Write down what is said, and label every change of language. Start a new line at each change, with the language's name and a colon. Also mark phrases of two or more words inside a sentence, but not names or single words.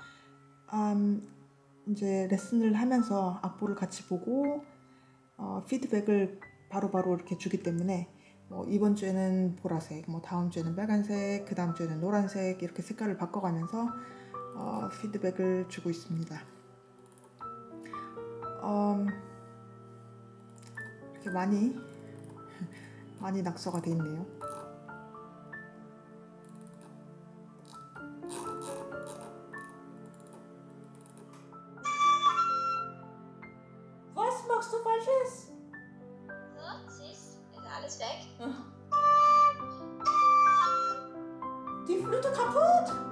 Korean: 이제 레슨을 하면서 악보를 같이 보고 피드백을 바로바로 이렇게 주기 때문에 이번 주에는 보라색, 다음 주에는 빨간색, 그 다음 주에는 노란색, 이렇게 색깔을 바꿔가면서 피드백을 주고 있습니다. 이렇게 많이 낙서가 돼 있네요.
German: Was machst du Falsches? So, siehst, ist alles weg. Die Flöte kaputt!